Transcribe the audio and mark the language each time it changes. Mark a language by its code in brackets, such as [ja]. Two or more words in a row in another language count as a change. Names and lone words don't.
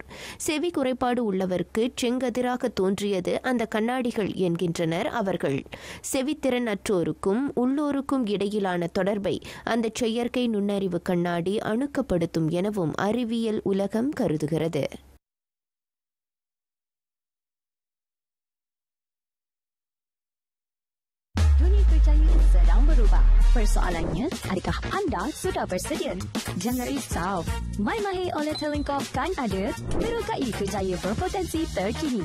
[ta] செவி குறைபாடு உள்ளவருக்கு செங்கதிராக தோன்றியது அந்த கண்ணாடிகள் என்கின்றனர் அவர்கள். செவித்திறன் அற்றோருக்கும் உள்ளோருக்கும் இடையிலான தொடர்பை அந்த செயற்கை நுண்ணறிவு கண்ணாடி அணுக்கப்படுத்தும் எனவும் அறிவியல் உலகம் கருதுகிறது. [ms] Dunia kerjaya sedang berubah. Persoalannya, adakah anda sudah bersedia? Jangan risau. MyMahir oleh Telenkop kan ada merokai kerjaya berpotensi terkini.